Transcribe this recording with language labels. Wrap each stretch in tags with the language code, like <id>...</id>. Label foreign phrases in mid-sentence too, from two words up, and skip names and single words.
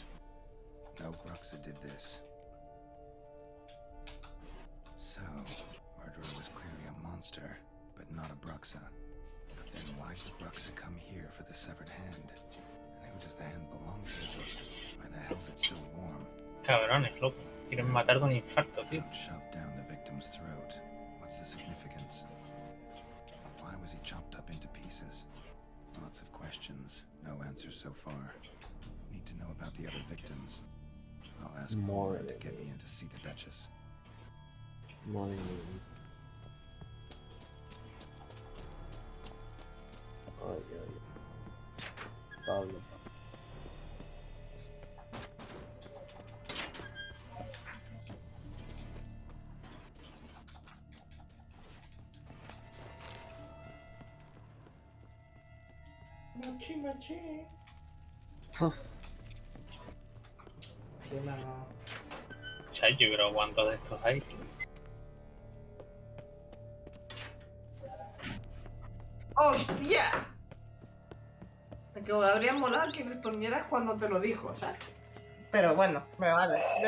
<en>No Bruxa did this. So, murderer was clearly a monster, but not a Bruxa. But then why would Bruxa come here for the severed hand? And who does the hand belong to? Why the hell's it still warm?</en> <es>Cabrones, loco. Quieren matar con infarto, tío.</es> <en>Shoved down the victim's throat. What's the significance? Why was he chopped up into pieces? Lots of questions, no answers so far. Need to know about the other victims. I'll ask more to get me in to see the Duchess.</en> <es>Madre mía. Ay, ay. Pablo. Machi, machi. Dima. Chacho, pero ¿cuántos de estos hay? ¡Hostia! Que habría molado que respondieras cuando te lo dijo, ¿sabes? Pero bueno, me vale.</es>